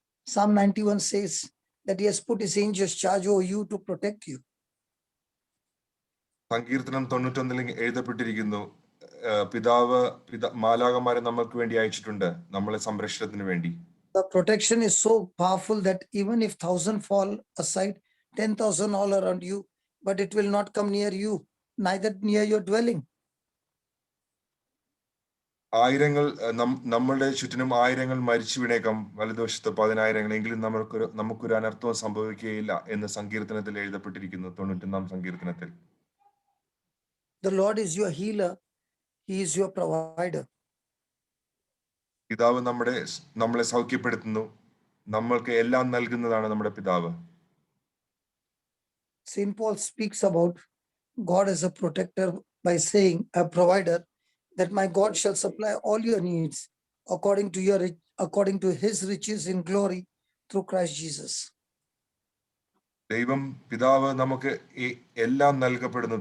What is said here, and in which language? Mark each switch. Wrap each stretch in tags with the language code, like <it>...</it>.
<en>Psalm 91 says that he has put his angels charge over you to protect you.</en> <ml>സങ്കീർത്തനം 91 എഴുതപ്പെട്ടിരിക്കുന്നു, പിതാവ് മാലാഖമാരെ നമുക്ക് വേണ്ടി അയച്ചിട്ടുണ്ട് നമ്മളെ സംരക്ഷണത്തിന് വേണ്ടി.</ml> <en>The protection is so powerful that even if 1,000 fall aside, 10,000 all around you, but it will not come near you, neither near your dwelling.</en> <ml>ആയിരങ്ങൾ നമ്മളുടെ ചുറ്റിനും ആയിരങ്ങൾ മരിച്ചു വീണേക്കാം, വലതുവശത്ത് 10,000 എങ്കിലും നമുക്കൊരു അനർത്ഥവും സംഭവിക്കുകയില്ല എന്ന് സങ്കീർത്തനത്തിൽ എഴുതപ്പെട്ടിരിക്കുന്നു, 91-ാം സങ്കീർത്തനത്തിൽ.</ml> <en>The Lord is your healer. He is your provider.</en> <ml>പിതാവ് നമ്മളെ സൗഖ്യപ്പെടുത്തുന്നു, നമ്മൾക്ക് എല്ലാം നൽകുന്നതാണ് നമ്മുടെ പിതാവ്.</ml> <en>St. Paul speaks about God as a protector by saying, a provider, that my God shall supply all your needs according to his riches in glory through Christ Jesus.</en> <ml>ദൈവം പിതാവ് നമുക്ക് എല്ലാം നൽകപ്പെടുന്നു.</ml>